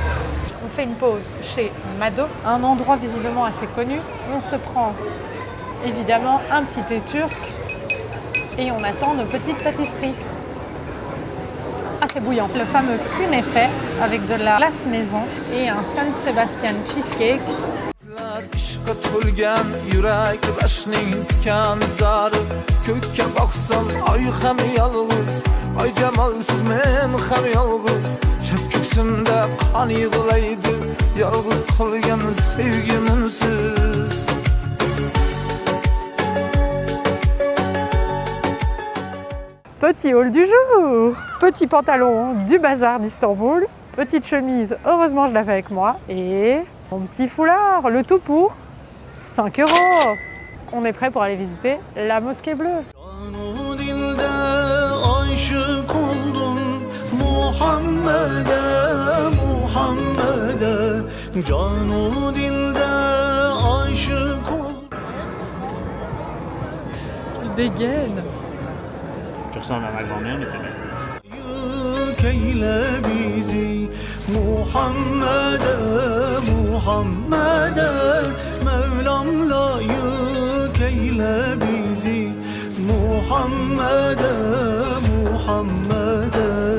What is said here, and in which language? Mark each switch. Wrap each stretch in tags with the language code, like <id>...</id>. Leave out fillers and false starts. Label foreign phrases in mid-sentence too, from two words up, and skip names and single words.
<fr>On fait une pause chez Mado, un endroit visiblement assez connu. On se prend évidemment un petit thé turc et on attend nos petites pâtisseries. Assez bouillant. Le fameux künefe avec de la glace maison et un San Sebastian cheesecake.</fr> <uz>İşqa to'lgan yurak bashning tikan zari Ko'kka boqsam ay ham yolg'iz Ay jamolsiz men ham yolg'iz Chap ko'ksimda qon yig'laydi Yolg'iz qolgan sevgimsiz</uz> <fr>Petit haul du jour, petit pantalon du bazar d'Istanbul, petite chemise, heureusement je l'avais avec moi, et mon petit foulard, le tout pour 5 €. On est prêt pour aller visiter la mosquée bleue.</fr> <tr>Canu dilde aşık oldum Muhammed'e, Muhammed'e Canu dilde aşık oldum</tr> <fr>Il dégaine. Tu ressembles à ma grand-mère, mais t'es belle.</fr> <tr>Keyle bizi Muhammed'e, Muhammed'e Mevlam layık eyle bizi Muhammed'e, Muhammed'e</tr>